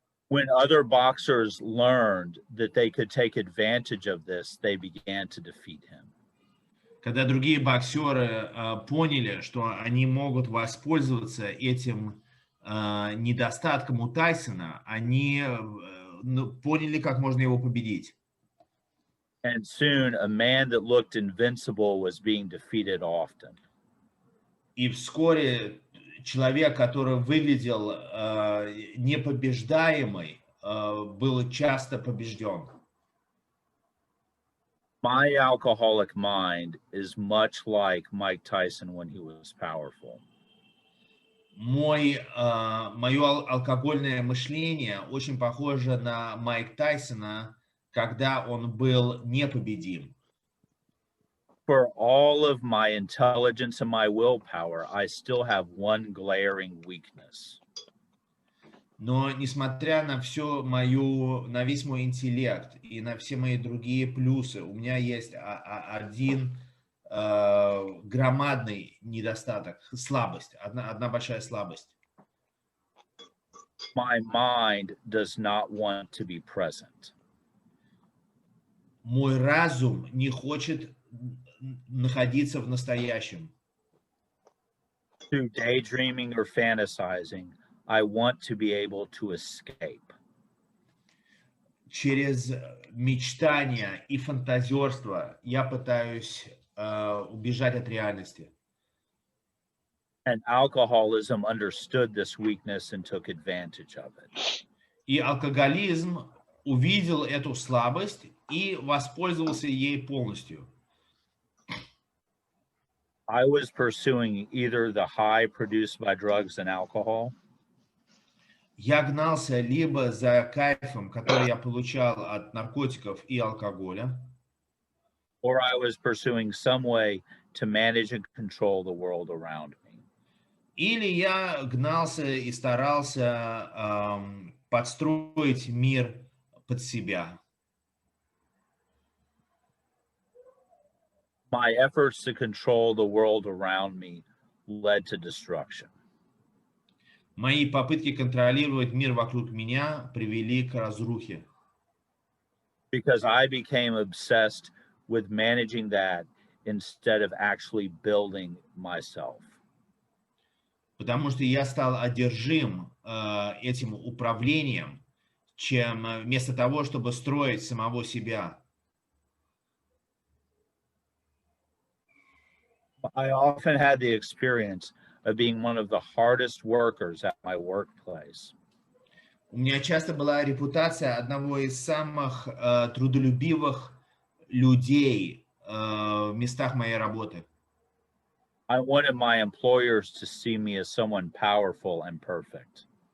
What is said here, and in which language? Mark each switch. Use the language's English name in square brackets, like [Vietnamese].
[English] When other boxers learned that they could take advantage of this, they began to defeat him. [Russian] Когда другие боксеры поняли, что они могут воспользоваться этим недостатком у Тайсона, они поняли, как можно его победить. [English] And soon a man that looked invincible was being defeated often. [Russian] И вскоре человек, который выглядел непобеждаемый, был часто побежден. [English] My alcoholic mind is much like Mike Tyson when he was powerful. [Russian] Мое алкогольное мышление очень похоже на Майка Тайсона, когда он был непобедим. [English] For all of my intelligence and my willpower, I still have one glaring weakness. [Russian] Но несмотря на на весь мой интеллект и на все мои другие плюсы, у меня есть один громадный недостаток, слабость, одна большая слабость. [English] My mind does not want to be present. [Russian] Мой разум не хочет находиться в настоящем. [English] Through daydreaming or fantasizing, I want to be able to escape. [Russian] Через мечтание и фантазерство я пытаюсь убежать от реальности. [English] And alcoholism understood this weakness and took advantage of it. [Russian] И алкоголизм увидел эту слабость и воспользовался ей полностью. [English] I was pursuing either the high produced by drugs and alcohol, [Russian] Я гнался либо за кайфом, который я получал от наркотиков и алкоголя, [English] or I was pursuing some way to manage and control the world around me. [Russian] или я гнался и старался подстроить мир под себя. [English] My efforts to control the world around me led to destruction. [Russian] Мои попытки контролировать мир вокруг меня привели к разрухе. [English] Because I became obsessed with managing that instead of actually building myself. [Russian] Потому что я стал одержим этим управлением, чем вместо того, чтобы строить самого себя. [English] I often had the experience of being one of the hardest workers at my workplace. [Russian] У меня часто была репутация одного из самых трудолюбивых людей в местах моей работы. [English] I wanted my employers to see me as someone powerful and perfect.